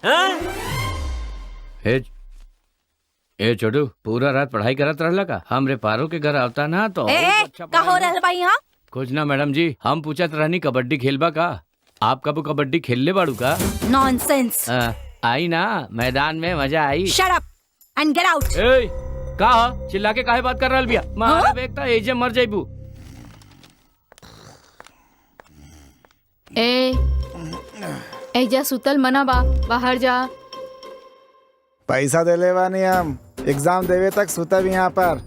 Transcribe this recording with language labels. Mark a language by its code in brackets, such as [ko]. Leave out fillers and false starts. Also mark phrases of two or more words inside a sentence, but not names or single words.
[bho] ए छोटू, पूरा रात पढ़ाई करत रहला का? हमरे पारो के घर आवता ना तो का हो रहल बा यहाँ? कुछ ना मैडम जी, हम पूछत रहनी कबड्डी खेलबा का? आप कब कबड्डी खेलले बाड़ू का? नॉनसेंस। आई ना मैदान में मजा आई। [en] shut up and get out. [bho] ए का चिल्ला के काहे बात कर रहल बिया? मारा बेटा एजे मर जाइबू। एजा सुतल मना बा, बाहर जा। पैसा दे ले बानी हम, एग्जाम देवे तक सुतब यहाँ पर।